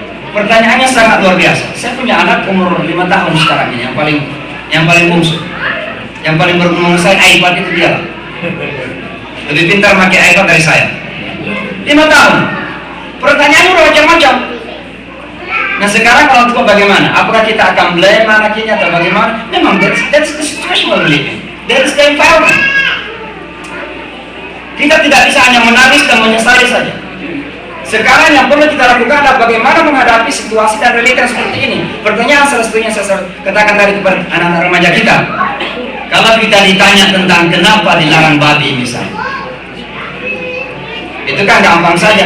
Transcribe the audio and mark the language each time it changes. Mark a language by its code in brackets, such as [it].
[id] Pertanyaannya sangat luar biasa. Saya punya anak umur 5 tahun sekarang ini, yang paling bungsu, yang paling menguasai iPad itu dia. Lebih pintar pakai iPad dari saya. 5 tahun. Pertanyaannya udah macam-macam. Nah sekarang orang tua bagaimana? Apakah kita akan blame anaknya atau bagaimana? Memang [en] that's the situation we're living. That's the environment. [id] Kita tidak bisa hanya menangis dan menyesali saja. Sekarang yang perlu kita lakukan adalah bagaimana menghadapi situasi dan realita seperti ini. Pertanyaan salah satunya saya katakan tadi kepada anak-anak remaja kita. Kalau kita ditanya tentang kenapa dilarang babi misalnya, itu kan gampang saja.